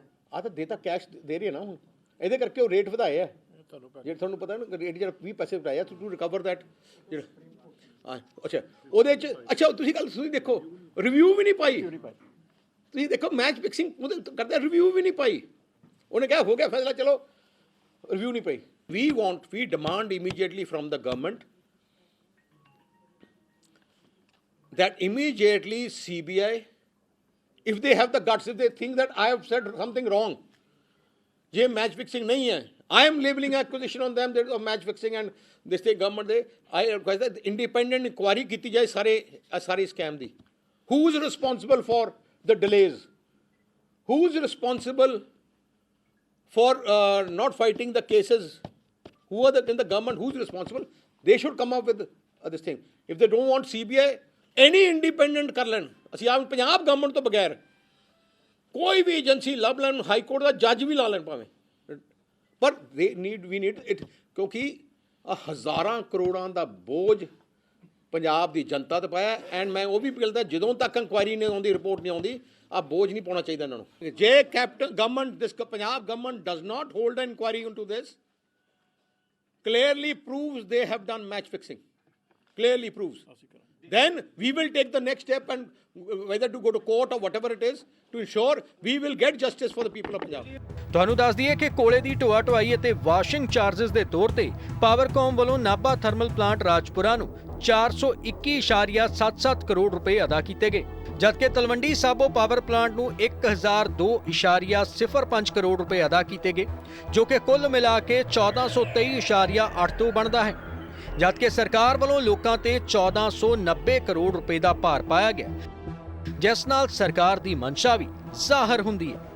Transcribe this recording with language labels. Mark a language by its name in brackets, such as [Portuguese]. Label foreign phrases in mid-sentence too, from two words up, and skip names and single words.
[Punjabi] ਆ ਤਾਂ ਦੇਤਾ ਕੈਸ਼ ਦੇ ਰਹੀ ਹੈ ਨਾ ਹੁਣ ਇਹਦੇ ਕਰਕੇ ਉਹ ਰੇਟ ਵਧਾਏ ਆ ਜੇ ਤੁਹਾਨੂੰ ਪਤਾ ਨਾ ਰੇਟ ਜਿਹੜਾ 20 ਪੈਸੇ ਵਧਾਇਆ [English] to recover that [Punjabi] ਜਿਹੜਾ ਅੱਛਾ ਉਹਦੇ ਚ ਅੱਛਾ ਤੁਸੀਂ ਦੇਖੋ ਰਿਵਿਊ ਵੀ ਨਹੀਂ ਪਾਈ ਤੁਸੀਂ ਦੇਖੋ [English] match fixing [Punjabi] ਉਹਦੇ ਕਰਦੇ ਰਿਵਿਊ ਵੀ ਨਹੀਂ ਪਾਈ ਉਹਨੇ ਕਿਹਾ ਹੋ ਗਿਆ ਫੈਸਲਾ ਚਲੋ ਰਿਵਿਊ ਨਹੀਂ ਪਾਈ [English] we demand immediately from the government that immediately CBI, if they have the guts, if they think that I have said something wrong, ये match fixing [Hindi] नहीं है, [English] I am labeling accusation on them that of match fixing and this state government they, I request that independent inquiry [Punjabi] ਕੀਤੀ ਜਾਏ ਸਾਰੇ [English] scam ਦੀ. Who is responsible for the delays? Who is responsible for not fighting the cases? Who are in the government? Who is responsible? They should come up with this thing. If they don't want CBI, any independent [Punjabi] ਕਰ ਲੈਣ ਅਸੀਂ ਆਪ ਪੰਜਾਬ ਗਵਰਨਮੈਂਟ ਤੋਂ ਬਗੈਰ ਕੋਈ ਵੀ ਏਜੰਸੀ ਲੱਭ ਲੈਣ [English] high court [Punjabi] ਦਾ ਜੱਜ ਵੀ ਲਾ ਲੈਣ ਭਾਵੇਂ ਪਰ [English] we need it [Punjabi] ਕਿਉਂਕਿ ਹਜ਼ਾਰਾਂ ਕਰੋੜਾਂ ਦਾ ਬੋਝ ਪੰਜਾਬ ਦੀ ਜਨਤਾ ਤੇ ਪਾਇਆ ਐਂਡ ਮੈਂ ਉਹ ਵੀ ਪਿਲਦਾ ਜਦੋਂ ਤੱਕ ਇਨਕੁਆਇਰੀ ਨਹੀਂ ਆਉਂਦੀ ਰਿਪੋਰਟ ਨਹੀਂ ਆਉਂਦੀ ਆ ਬੋਝ ਨਹੀਂ ਪਾਉਣਾ ਚਾਹੀਦਾ ਇਹਨਾਂ ਨੂੰ ਜੇ [English] Captain government this Punjab government does not hold an inquiry into this clearly proves they have done match fixing clearly proves then we will take the next step and whether to go to court or whatever it is to ensure we will get justice for the people of Punjab. [Punjabi] ਤੁਹਾਨੂੰ ਦੱਸ ਦਈਏ ਕਿ ਕੋਲੇ ਦੀ ਢੋਆ ਢੁਆਈ ਅਤੇ ਵਾਸ਼ਿੰਗ ਚਾਰजेस ਦੇ ਤੌਰ ਤੇ ਪਾਵਰਕਾਮ ਵੱਲੋਂ ਨਾਭਾ ਥਰਮਲ ਪਲਾਂਟ ਰਾਜਪੁਰਾ ਨੂੰ 421.77 ਕਰੋੜ ਰੁਪਏ ਅਦਾ ਕੀਤੇ ਗਏ ਜਦਕਿ ਤਲਵੰਡੀ ਸਾਬੋ ਪਾਵਰ ਪਲਾਂਟ ਨੂੰ 1002.05 ਕਰੋੜ ਰੁਪਏ ਅਦਾ ਕੀਤੇ ਗਏ ਜੋ ਕਿ ਕੁੱਲ ਮਿਲਾ ਕੇ 1423.8 ਤੋਂ ਬਣਦਾ ਹੈ ਜਦਕਿ ਸਰਕਾਰ ਵੱਲੋਂ ਲੋਕਾਂ ਤੇ 1490 ਕਰੋੜ ਰੁਪਏ ਦਾ ਭਾਰ ਪਾਇਆ ਗਿਆ ਜਿਸ ਨਾਲ ਸਰਕਾਰ ਦੀ ਮਨਸ਼ਾ ਵੀ ਜ਼ਾਹਰ ਹੁੰਦੀ ਹੈ।